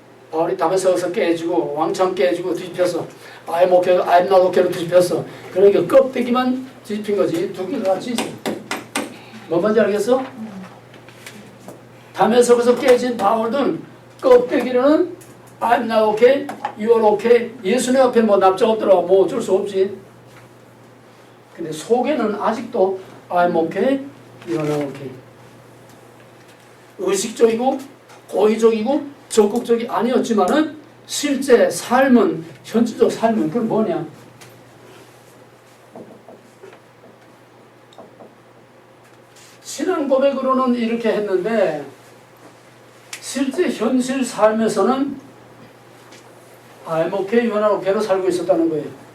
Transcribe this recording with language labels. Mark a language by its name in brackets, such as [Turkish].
[Korean] 바울이 다메섹에서 깨지고 왕창 깨지고 뒤집혀서 I'm not okay 로 뒤집혔어. 그러니까 껍데기만 뒤집힌 거지. 두 개가 같이 있어. 뭔 말인지 알겠어? [English] 다메섹에서 깨진 바울은 껍데기로는 I'm not okay, you are okay. [Korean] 예수님 앞에 뭐 납작 없더라. 뭐 어쩔 수 없지. [English] 근데 속에는 아직도 I'm okay, you are not okay. [Korean] 의식적이고 고의적이고 적극적이 아니었지만은 실제 삶은 현실적 삶은 그건 뭐냐? 신앙 고백으로는 이렇게 했는데 실제 현실 삶에서는 I'm okay, you're not okay 로 살고 있었다는 거예요.